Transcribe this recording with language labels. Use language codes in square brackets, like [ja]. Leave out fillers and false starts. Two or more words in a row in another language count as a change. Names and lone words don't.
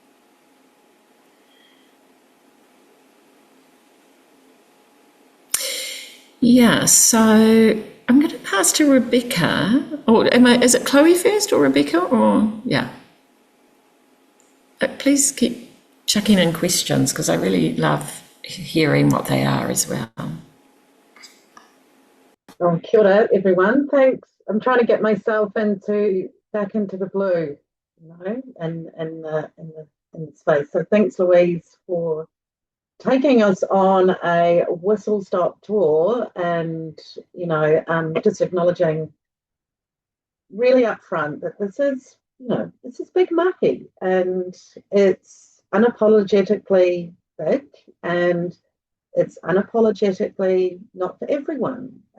[en] Yeah, so I'm going to pass to Rebecca. Or is it Chloe first or Rebecca? Or yeah. But please keep chucking in questions, because I really love hearing what they are as well. [mi] Oh, kia ora, [en] everyone. Thanks. I'm trying to get myself back into the blue, and in the space. So thanks, Louise, for taking us on a whistle-stop tour, and just acknowledging really upfront that this is big mahi, and it's unapologetically big, and it's unapologetically not for everyone.